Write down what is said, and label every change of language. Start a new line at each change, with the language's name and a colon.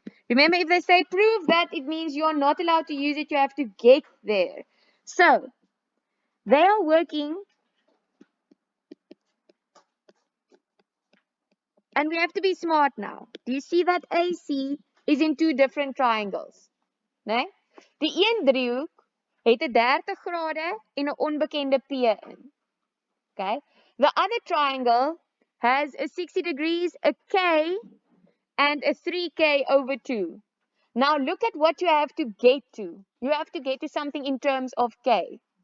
English: Remember, if they say prove that, it means you're not allowed to use it, you have to get there. So, they are working, and we have to be smart now. Do you see that AC is in two different triangles?
Afrikaans: Nee? Die een driehoek het 'n 30 grade en 'n onbekende P in.
English: Okay? The other triangle has a 60 degrees, a K, and a 3K over 2. Now look at what you have to get to. You have to get to something in terms of K.